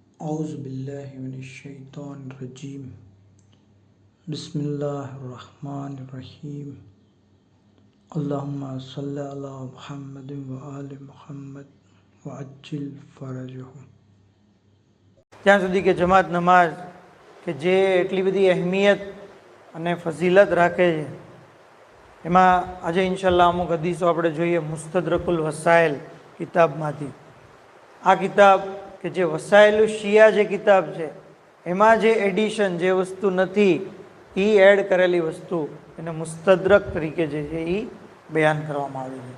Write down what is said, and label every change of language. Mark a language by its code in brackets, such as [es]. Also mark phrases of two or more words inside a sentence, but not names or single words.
[ar] أعوذ بالله من الشيطان الرجيم بسم الله الرحمن الرحيم اللهم صل على محمد وآل محمد وعجل فرجهم. [gu] ત્યાં સુધી કે જમાત નમાઝ કે જે એટલી બધી અહેમિયત અને ફઝીલત રાખે છે, એમાં આજે ઇન્શાલ્લાહ અમુક હદીસો આપણે જોઈએ મુસ્તદરકુલ વસાઇલ કિતાબમાંથી. આ કિતાબ કે જે વસાઇલુલ શિયા જે કિતાબ છે, એમાં જે એડિશન જે વસ્તુ નથી એ એડ કરેલી વસ્તુ એને મુસ્તદરક તરીકે જે છે એ બયાન કરવામાં આવી છે.